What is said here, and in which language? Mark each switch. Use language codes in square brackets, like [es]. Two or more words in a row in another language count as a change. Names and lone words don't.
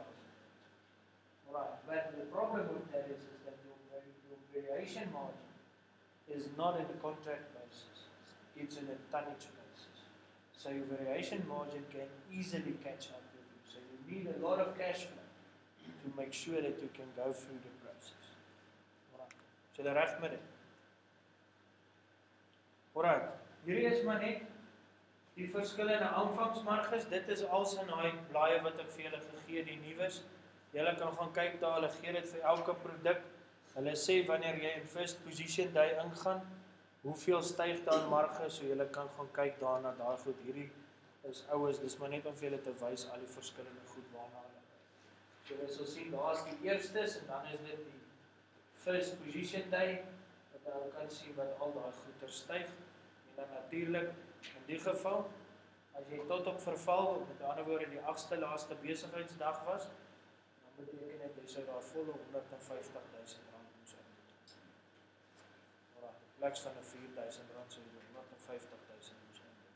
[en] Right, but the problem with that is that your variation margin is not in a contract basis, it's in a tonnage basis. So your variation margin can easily catch up with you. So you need a lot of cash flow to make sure that you can go through the process. Right. So the [af] reg met dit. Alright, hierdie is maar net die verskillende aanvangsmarges. Dit is als in daai blaaie wat ek vir julle gegee, die nuus. Julle kan gaan kyk daar, hulle gee dit vir elke produk. Hulle sê wanneer jy in [en] first position day [af] ingaan, hoeveel styg daar marge, so julle kan gaan kyk daarna, daai goed. Hierdie is oues, dis maar net om vir julle te wys al die verskillende goed waarna hulle kyk. So julle sal sien, daar is die eerstes en dan is dit die [en] first position day, [af] wat hulle kan sien wat al daai goeder styg. En dan natuurlik in die geval, as jy tot op verval, met ander woorde die 8ste laaste besigheidsdag was, dan beteken dit jy sou daar volle 150,000 rand moes inbetaal. Alraai, in plaas van 'n 4,000 rand sou jy 150,000 moes inbetaal.